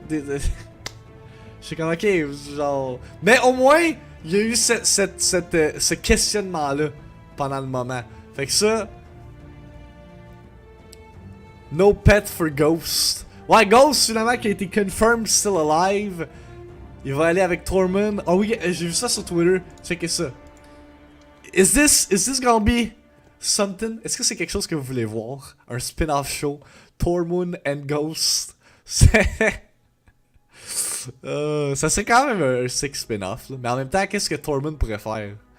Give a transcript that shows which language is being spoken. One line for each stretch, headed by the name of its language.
French: Je suis comme ok, genre. Mais au moins, il y a eu ce questionnement-là pendant le moment. Fait que ça.
English: No pet for Ghost.
French: Ouais, Ghost finalement qui a été
English: confirmed still alive.
French: Il va aller avec Tormund. Oh oui, j'ai vu ça sur Twitter. Checkez ça.
English: Is this gonna be something?
French: Est-ce que c'est quelque chose que vous voulez voir? Un spin-off show? Tormund and Ghost? Ça serait quand même un sick spin-off. Mais en même temps, qu'est-ce que Tormund pourrait faire?